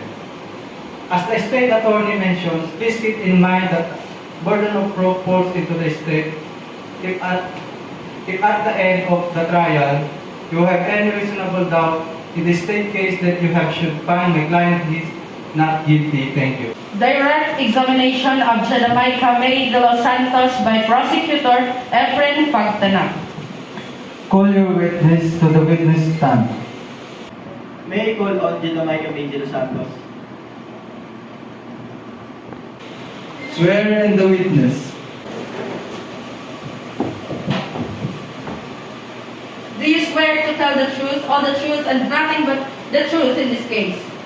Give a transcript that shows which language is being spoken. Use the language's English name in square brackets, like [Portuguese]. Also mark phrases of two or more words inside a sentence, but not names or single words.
[English] As the state attorney mentions, please keep in mind that burden of proof falls into the state. If at the end of the trial, you have any reasonable doubt in the state case that you have should find my client is not guilty. Thank you. Direct examination of Jedamaica May De Los Santos by Prosecutor Efren Fagtana. Call your witness to the witness stand. May I call on Jedamaica May De Los Santos? Swear in the witness. Do you swear to tell the truth, all the truth, and nothing but the truth in this case?